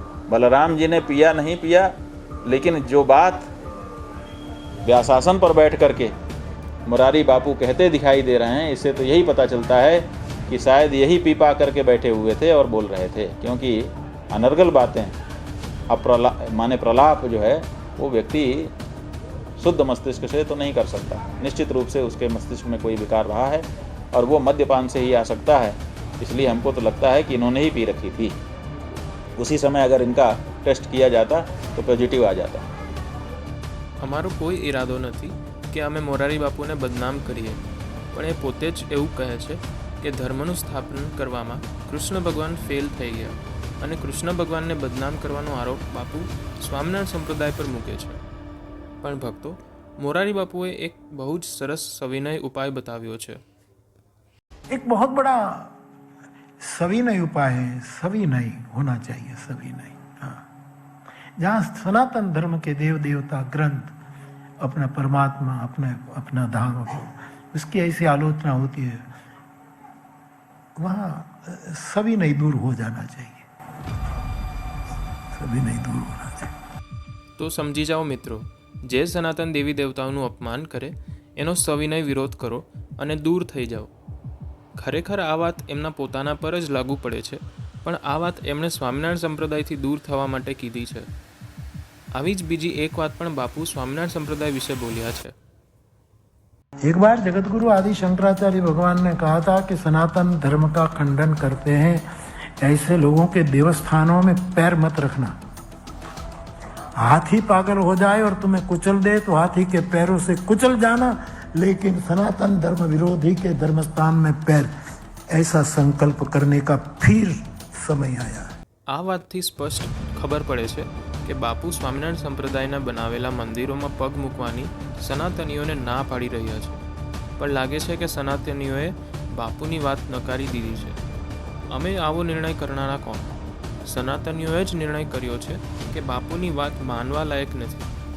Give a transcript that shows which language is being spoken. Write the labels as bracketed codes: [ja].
[hi] बलराम जी ने पिया नहीं पिया, लेकिन जो बात व्यासासन पर बैठ करके मुरारी बापू कहते दिखाई दे रहे हैं, इससे तो यही पता चलता है कि शायद यही पी पा करके बैठे हुए थे और बोल रहे थे, क्योंकि अनर्गल बातें माने प्रलाप जो है वो व्यक्ति शुद्ध मस्तिष्क से तो नहीं कर सकता. निश्चित रूप से उसके मस्तिष्क में कोई विकार रहा है और वो मद्यपान से ही आ सकता है. इसलिए हमको तो लगता है कि इन्होंने ही पी रखी थी. उसी समय अगर इनका टेस्ट किया जाता तो पॉजिटिव आ जाता. [gu] અમારો કોઈ ઈરાદો નથી કે અમે મોરારી બાપુને બદનામ કરીએ, પણ એ પોતે જ એવું કહે છે કે ધર્મનું સ્થાપન કરવામાં કૃષ્ણ ભગવાન ફેલ થઈ ગયા, અને કૃષ્ણ ભગવાનને બદનામ કરવાનો આરોપ બાપુ સ્વામિનારાયણ સંપ્રદાય પર મૂકે છે. પણ ભક્તો, મોરારી બાપુએ એક બહુ જ સરસ સવિનય ઉપાય બતાવ્યો છે. [hi] एक बहुत बड़ा सविनय उपाय है. सविनय होना चाहिए, सविनय. हाँ, जहाँ सनातन धर्म के देव देवता ग्रंथ, अपना परमात्मा, अपना धाम, उसकी ऐसी आलोचना होती है, वहाँ सविनय दूर हो जाना चाहिए. सविनय दूर होना चाहिए. [gu] તો સમજી જાઓ મિત્રો, જે સનાતન દેવી દેવતાઓનું અપમાન કરે એનો સવિનય વિરોધ કરો અને દૂર થઈ જાઓ. ખરેખર આ વાત એમના પોતાના પર જ લાગુ પડે છે, પણ આ વાત એમણે સ્વામિનારાયણ સંપ્રદાયથી દૂર થવા માટે કીધી છે. આવી જ બીજી એક વાત પણ બાપુ સ્વામિનારાયણ સંપ્રદાય વિશે બોલ્યા છે. [hi] एक बार जगतगुरु आदि शंकराचार्य भगवान ने कहा था कि सनातन धर्म का खंडन करते हैं ऐसे लोगों के देवस्थानों में पैर मत रखना. हाथी पागल हो जाए और तुम्हें कुचल दे तो हाथी के पैरों से कुचल जाना, लेकिन सनातन धर्म विरोधी के धर्मस्थान में पैर, ऐसा संकल्प करने का फिर समय आया. [gu] આ વાતથી સ્પષ્ટ ખબર પડે છે કે કે બાપુ સ્વામિનારાયણ સંપ્રદાયના બનાવેલા મંદિરોમાં પગ મૂકવાની સનાતનીઓને ના પાડી રહ્યા છે, પણ લાગે છે કે સનાતનીઓએ બાપુની વાત નકારી દીધી છે. અમે આવો નિર્ણય કરનારા કોણ? સનાતનીઓએ જ નિર્ણય કર્યો છે કે બાપુની વાત માનવા લાયક નથી.